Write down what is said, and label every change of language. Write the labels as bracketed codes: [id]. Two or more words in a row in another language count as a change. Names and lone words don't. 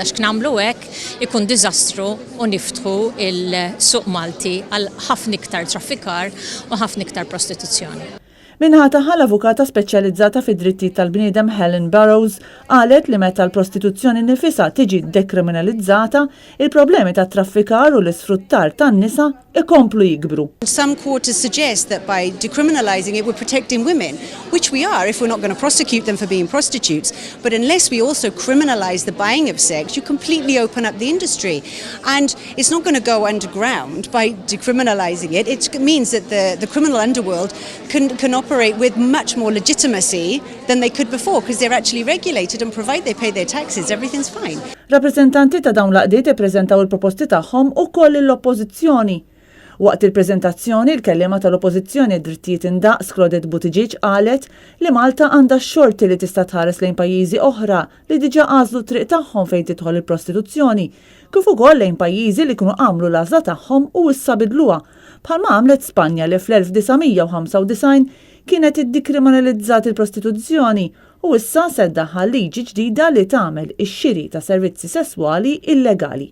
[mt] X'nagħmlu hekk ikun diżastru u niftħu il-suq Malti għal ħafna iktar traffikar u ħafna iktar prostituzzjoni. Minħata l-avukata speċjalizzata fid-drittijiet tal-bniedem Helen Burrows qalet li meta l-prostituzzjoni nifisha tiġi dekriminalizzata, il-problemi ta' traffikar u l-isfruttar tan-nisa ikomplu jikbru. [en] Some quarters suggest that by decriminalizing it we're protecting women, which we are if we're not going to prosecute them for being prostitutes, but unless we also criminalize the buying of sex, you completely open up the industry. And it's not going to go underground by decriminalizing it. It means that the criminal underworld can operate with much more legitimacy than they could before because they're actually regulated and provide they pay their taxes, everything's fine. [mt] Rappreżentanti ta' dawn l-qdiet ippreżentaw il-proposti tagħhom ukoll l-oppożizzjoni. Waqt il-preżentazzjoni l-kellima tal-Oppożizzjoni drittijiet indaqs Claudette Buttigieg qalet li Malta għandha xorti li tista' tħares lejn pajjiżi oħra li diġà għażlu triq tagħhom fejn tidħol il-prostituzzjoni, kif ukoll lejn pajjiżi li kienu għamlu l-għażla tagħhom u issa bidluha, bħalma għamlet Spanja li fl-1995 kienet iddikriminalizzat il-prostituzzjoni u issa seddaħħal liġi ġdida li tagħmel ix-xiri ta' servizzi sesswali illegali.